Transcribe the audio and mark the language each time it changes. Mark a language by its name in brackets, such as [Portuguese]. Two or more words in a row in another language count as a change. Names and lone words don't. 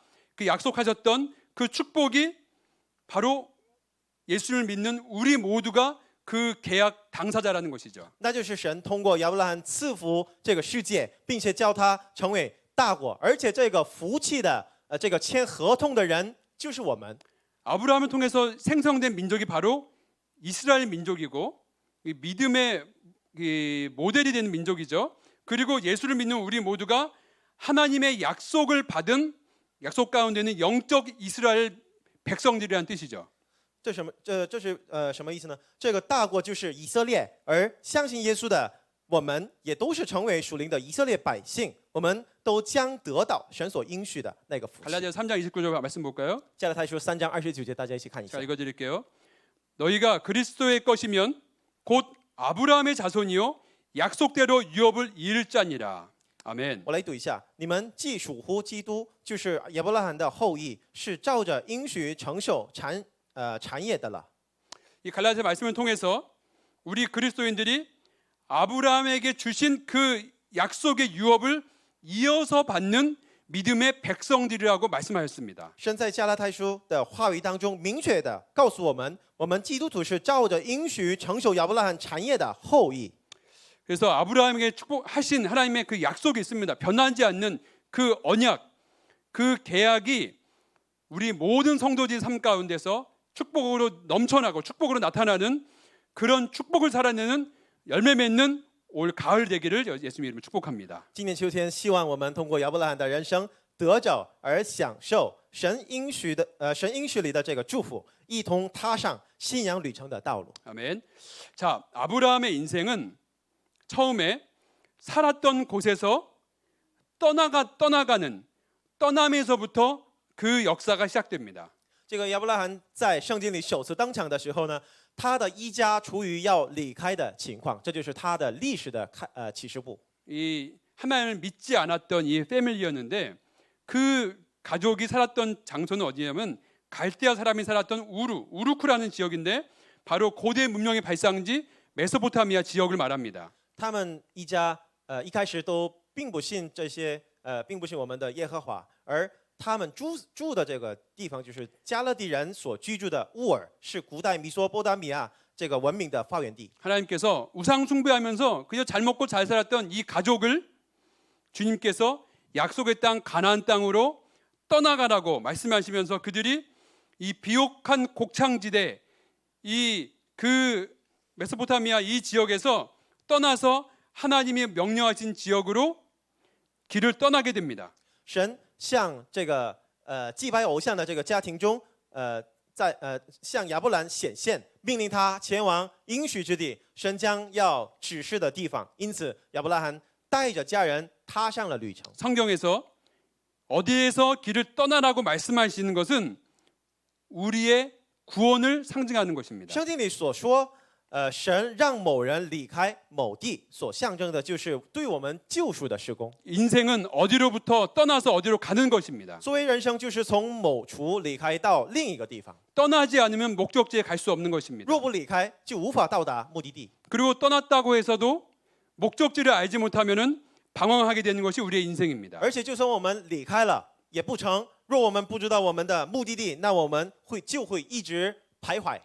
[Korean] 그 약속하셨던 그 축복이 바로 예수를 믿는 우리 모두가 그 계약 당사자라는 것이죠. [Chinese] 那就是神通过亚伯拉罕赐福这个世界，并且叫他成为大国，而且这个福气的这个签合同的人就是我们。 [Korean] 아브라함을 통해서 생성된 민족이 바로 이스라엘 민족이고 이 믿음의 이 모델이 되는 민족이죠. 그리고 예수를 믿는 우리 모두가 하나님의 약속을 받은 약속 가운데는 영적 이스라엘 백성들이라는 뜻이죠. [Chinese] 这什么？这是什么意思呢？这个大国就是以色列，而相信耶稣的我们也都是成为属灵的以色列百姓，我们都将得到神所应许的那个福气。 [Korean] 갈라디아 3장 29절 말씀 볼까요? [Chinese] 加拉太书3章29节，大家一起看一 [Korean] 자 [Chinese] 下。 [Korean] 읽어드릴게요. 너희가 그리스도의 것이면 곧 아브라함의 자손이요 약속대로 유업을 이을 자니라. 아멘. [Chinese] 我来读一下：你们既属乎基督，就是亚伯拉罕的后裔，是照着应许承受产业的了。 [Korean] 이 갈라디아 말씀을 통해서 우리 그리스도인들이 아브라함에게 주신 그 약속의 유업을 이어서 받는 믿음의 백성들이라고 말씀하셨습니다. [Chinese] 神在加拉太书的话语当中明确的告诉我们，我们基督徒是照着应许承受亚伯拉罕产业的后裔。 [Korean] 그래서 아브라함에게 축복하신 하나님의 그 약속이 있습니다. 변하지 않는 그 언약, 그 계약이 우리 모든 성도들의 삶 가운데서 축복으로 넘쳐나고 축복으로 나타나는 그런 축복을 살아내는 열매 맺는 올 가을 되기를 예수님 이름으로 축복합니다. [Chinese] 今年秋天，希望我们通过亚伯拉罕的人生得着而享受神应许里的这个祝福，一同踏上信仰旅程的道路。 [Korean] 아멘. 자, 아브라함의 인생은 처음에 살았던 곳에서 떠나가는 떠남에서부터 그 역사가 시작됩니다. [Chinese] 这个亚伯拉罕在圣经里首次登场的时候呢，他的一家处于要离开的情况，这就是他的历史的启示部。 [Korean] 이 하나님을 믿지 않았던 이 패밀리였는데 그 가족이 살았던 장소는 어디냐면 갈대아 사람이 살았던 우루크라는 지역인데 바로 고대 문명의 발상지 메소포타미아 지역을 말합니다. [Chinese] 他们一家一开始都并不信这些并不信我们的耶和华，而他们住的这个地方就是加勒底人所居住的乌尔，是古代米索波达米亚这个文明的发源地。 [Korean] 하나님께서 우상 숭배하면서 그저 잘 먹고 잘 살았던 이 가족을 주님께서 약속의 땅 가나안 땅으로 떠나가라고 말씀하시면서 그들이 이 비옥한 곡창지대 이 그 메소포타미아 이 지역에서 떠나서 하나님이 명령하신 지역으로 길을 떠나게 됩니다. [Chinese] 神向这个祭拜偶像的这个家庭中，向亚伯兰显现，命令他前往应许之地，神将要指示的地方。因此，亚伯拉罕带着家人踏上了旅程。 [Korean] 성경에서 어디에서 길을 떠나라고 말씀하시는 것은 우리의 구원을 상징하는 것입니다. [Chinese] 圣经里所说，神让某人离开某地，所象征的就是对我们救赎的施工。 [Korean] 인생은 어디로부터 떠나서 어디로 가는 것입니다. [Chinese] 作为人生，就是从某处离开到另一个地方。 [Korean] 떠나지 않으면 목적지에 갈 수 없는 것입니다. [Chinese] 若不离开，就无法到达目的地。 [Korean] 그리고 떠났다고 해서도 목적지를 알지 못하면은 방황하게 되는 것이 우리의 인생입니다. [Chinese] 而且，就算我们离开了，也不成。若我们不知道我们的目的地，那我们就会一直徘徊。